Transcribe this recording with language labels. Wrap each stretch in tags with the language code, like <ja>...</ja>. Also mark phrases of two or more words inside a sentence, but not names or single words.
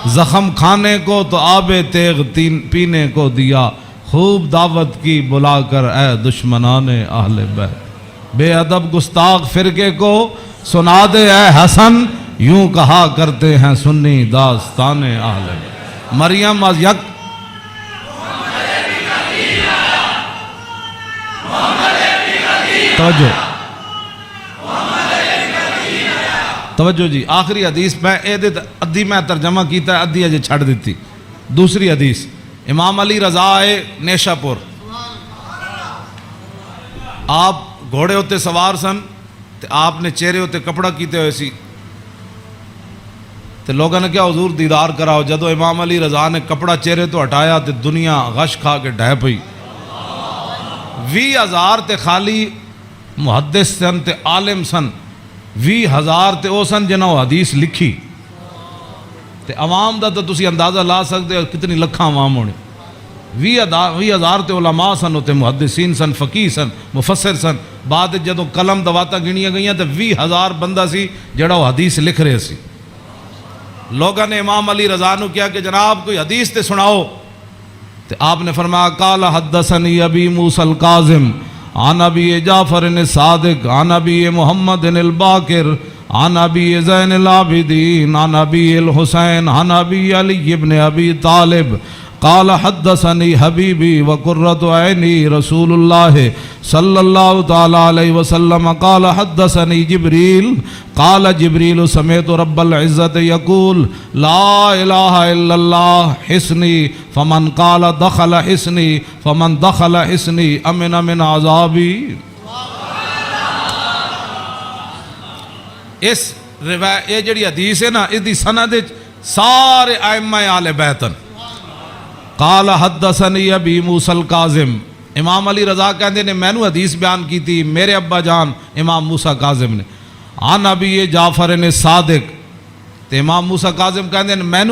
<ur>زخم کھانے کو تو آب تیغ پینے کو دیا، خوب دعوت کی بلا کر اے دشمنان اہل بیت۔ بے ادب گستاخ فرقے کو سنا دے اے حسن، یوں کہا کرتے ہیں سنی داستان اہل بیت۔</ur> <pa>مریم از یک توجہ جی، آخری حدیث میں ادھی میں ترجمہ کیتا ہے، ادھی اجے چھڑ دیتی۔ دوسری حدیث امام علی رضا آئے نیشا پور، آپ گھوڑے ہوتے سوار سن تے آپ نے چہرے ہوتے کپڑا کیتے ہوئے سی تے لوگوں نے کیا حضور دیدار کراؤ۔ جدو امام علی رضا نے کپڑا چہرے تو ہٹایا تے دنیا غش کھا کے ڈھہ پئی۔ 20,000 تے خالی محدث سن تے عالم سن، 20,000 تے او سن جنہوں حدیث لکھی تے عوام دا تو تسی اندازہ لا سکتے ہو کتنی لکھاں عوام ہونے۔ 20,000 تے علماء سن، تے محدثین سن، فقیہ سن، مفسر سن۔ بعد جدو قلم دواتا گنیاں گئیاں تے 20,000 بندہ سی جڑا وہ حدیث لکھ رہے سی۔ لوگوں نے امام علی رضا نو کیا کہ جناب کوئی حدیث تے سناؤ، تے آپ نے فرمایا</pa> <ar>قال حدثنی ابی موسیٰ الکاظم عن ابی جعفر الصادق عن ابی محمد الباقر عن ابی زین العابدین عن ابی الحسین عن ابی علی ابن ابی طالب قال حدثنی حبیبی وقرۃ عینی رسول اللہ صلی اللہ تعالی علیہ وسلم قال حدثنی جبریل قال جبریل سمعت رب العزت یقول لا الہ الا اللہ حسنی فمن قال دخل حسنی فمن دخل حسنی امن من عذابی۔</ar> <pa>اس روایت یہ جڑی حدیث ہے نا، اس دی سند سارے ائمہ اہل بیت۔</pa> <ar>قال حدثنی ابی موسیٰ الکاظم،</ar> <pa>امام علی رضا کہندے نے میں نو حدیث بیان کی تھی میرے ابا جان امام موسیٰ کاظم نے،</pa> <ar>عن ابی جعفر صادق،</ar> <pa>تے امام موسیٰ کاظم کہندے نے میں نو</pa>